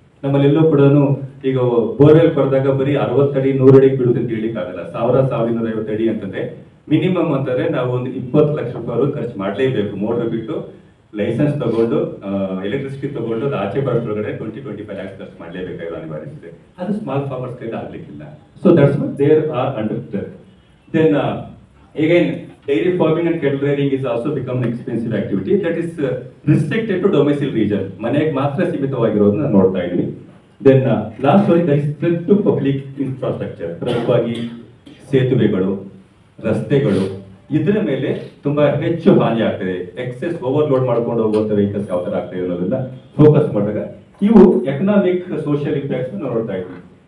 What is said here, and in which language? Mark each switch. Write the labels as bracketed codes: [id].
[kn] ನಮ್ಮಲ್ಲೆಲ್ಲೋ ಕೂಡ ಈಗ ಬೋರ್ವೆಲ್ ಕೊರೆದಾಗ ಬರೀ 60 ಅಡಿ 100 ಅಡಿ ಬೀಳುತ್ತೆ ಅಂತ ಹೇಳಿಕ್ ಆಗಲ್ಲ. 1150 ಅಡಿ ಅಂತಂದ್ರೆ ಮಿನಿಮಮ್ ಅಂತಂದ್ರೆ ನಾವು ಒಂದು 20 ಲಕ್ಷ ರೂಪಾಯಿ ಖರ್ಚು ಮಾಡಲೇಬೇಕು. ಮೋಟರ್ ಬಿಟ್ಟು ಲೈಸೆನ್ಸ್ ತಗೊಂಡು ಎಲೆಕ್ಟ್ರಿಸಿಟಿ ತಗೊಂಡು ಅದು ಆಚೆ ಬರೋದ್ರೊಳಗಡೆ 20-25 ಲ್ಯಾಕ್ಸ್ ಖರ್ಚು ಮಾಡಲೇಬೇಕಾಗಿರೋ ಅನಿವಾರ್ಯತೆ ಇದೆ. ಅದು ಸ್ಮಾಲ್ ಫಾರ್ಮರ್ಸ್ ಕೈಲಿ ಆಗ್ಲಿಕ್ಕಿಲ್ಲ. [en] So that's what there are under. Then again dairy farming and cattle rearing is also become an expensive activity that is restricted to domicile region. [kn] ಮನೆಗೆ ಮಾತ್ರ ಸೀಮಿತವಾಗಿರೋದನ್ನ ನೋಡ್ತಾ ಇದ್ವಿ. [en] Then last one that is threat to public infrastructure. [kn] ಪ್ರಮುಖವಾಗಿ ಸೇತುವೆಗಳು, ರಸ್ತೆಗಳು, ಇದರ ಮೇಲೆ ತುಂಬಾ ಹೆಚ್ಚು ಹಾನಿ ಆಗ್ತದೆ. ಎಕ್ಸೆಸ್ ಓವರ್ಲೋಡ್ ಮಾಡ್ಕೊಂಡು ಹೋಗುವಂತ ವೆಹಿಕಲ್ಸ್ ಯಾವ ತರ ಆಗ್ತದೆ ಅನ್ನೋದನ್ನ ಫೋಕಸ್ ಮಾಡಿದಾಗ ಇವು ಎಕನಾಮಿಕ್ ಸೋಷಿಯಲ್ ಇಂಪ್ಯಾಕ್ಟ್ಸ್ ನೋಡ್ತಾ ಇದ್ವಿ.